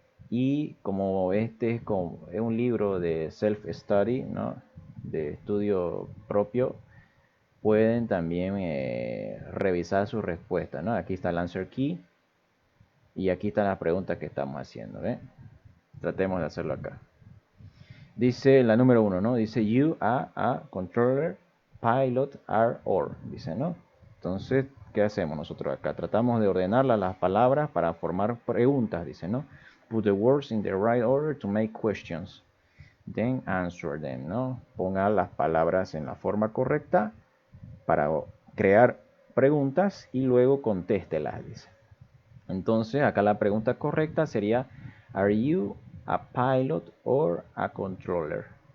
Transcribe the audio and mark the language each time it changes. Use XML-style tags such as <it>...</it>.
<es>Y como este es un libro de self-study, ¿no? De estudio propio, pueden también revisar sus respuestas, ¿no? Aquí está el answer key y aquí están las preguntas que estamos haciendo, ¿eh? Tratemos de hacerlo acá. Dice la número 1, ¿no?</es> <en>Dice you are a controller, pilot, are, or.</en> <es>Dice, ¿no? Entonces, ¿qué hacemos nosotros acá? Tratamos de ordenar las palabras para formar preguntas, dice, ¿no?</es> <en>Put the words in the right order to make questions. Then answer them, ¿no?</en> <es>Ponga las palabras en la forma correcta para crear preguntas y luego contéstelas, dice. Entonces, acá la pregunta correcta sería,</es> <en>are you a pilot or a controller?</en>